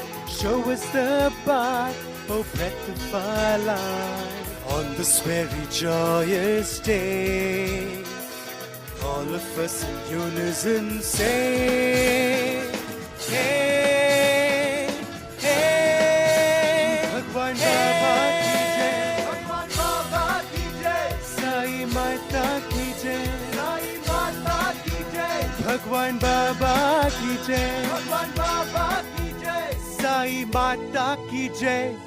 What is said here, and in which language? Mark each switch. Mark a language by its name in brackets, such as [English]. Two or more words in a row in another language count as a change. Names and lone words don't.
[English] Show us the path, oh breath of our life. On this very joyous day, all of us in unison say, hey, hey, [Hindi] भगवान बाबा की जय, भगवान बाबा की जय, साई माता की जय, साई माता की जय, भगवान बाबा की जय, भगवान बाबा की जय, साई माता की जय.